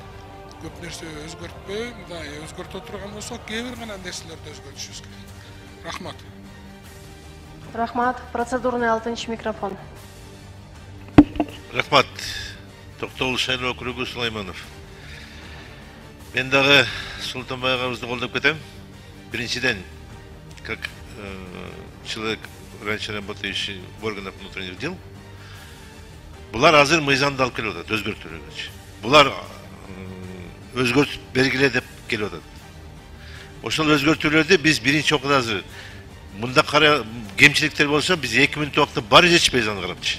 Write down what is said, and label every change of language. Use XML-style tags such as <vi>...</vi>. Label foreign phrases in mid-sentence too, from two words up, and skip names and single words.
<ky>Көп нерсе өзгөртпөй, мындай өзгөртө турган болсок, кээ бир гана нерселерди өзгөртүшүбүз керек. Рахмат. Рахмат. Процедурный 6-чи микрофон. Рахмат. Токтогул шайлоо округу Сулайманов. Мен дагы Султанбай агабызды колдоп кетем. Биринчиден,</ky> <ru>как человек, раньше работающий в органах внутренних дел,</ru> <ky>булар азыр мыйзамды алып келип атат, өзгөртүүлөргө. Булар өзгөртүп бергиле деп келип атат. Ошол өзгөртүүлөрдү биз биринчи окууда азыр мында кара кемчиликтер болсо биз 2 мүнөт убакытта баары жетишпейбиз аны карапчы.</ky>